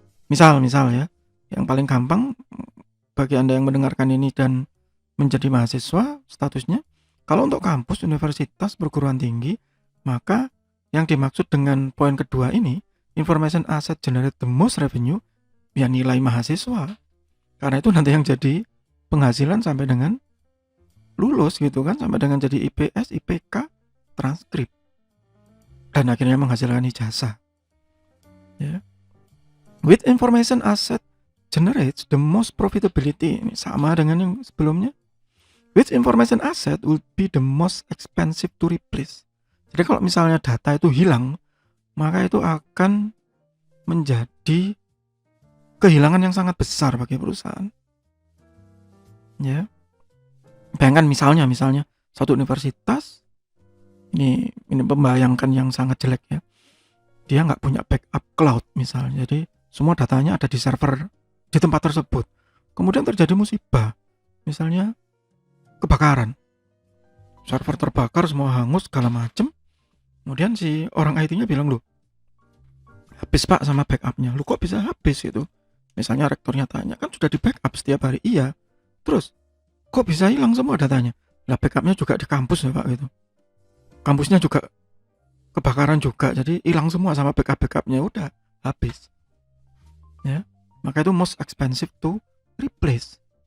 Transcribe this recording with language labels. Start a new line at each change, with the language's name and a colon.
Indonesian: Misal ya, yang paling gampang bagi Anda yang mendengarkan ini dan menjadi mahasiswa statusnya, kalau untuk kampus, universitas, perguruan tinggi, maka yang dimaksud dengan poin kedua ini,
English: information asset generate the most revenue,
Indonesian: ya nilai mahasiswa. Karena itu nanti yang jadi penghasilan sampai dengan lulus gitu kan, sampai dengan jadi IPS, IPK, transkrip. Dan akhirnya menghasilkan ijazah. Ya.
English: With information asset generates the most profitability.
Indonesian: Ini sama dengan yang sebelumnya.
English: With information asset will be the most expensive to replace.
Indonesian: Jadi kalau misalnya data itu hilang, maka itu akan menjadi kehilangan yang sangat besar bagi perusahaan. Ya. Bayangkan misalnya satu universitas, ini membayangkan yang sangat jelek ya, dia nggak punya backup cloud misalnya, jadi semua datanya ada di server di tempat tersebut, kemudian terjadi musibah, misalnya kebakaran, server terbakar, semua hangus segala macem, kemudian si orang IT-nya bilang, loh habis Pak sama backupnya. Lu kok bisa habis gitu? Misalnya rektornya tanya, kan sudah di backup setiap hari. Iya, terus kok bisa hilang semua datanya? Lah backupnya juga di kampus ya Pak gitu, kampusnya juga kebakaran juga, jadi hilang semua sama backupnya, udah habis ya. Maka itu
English: most expensive to replace.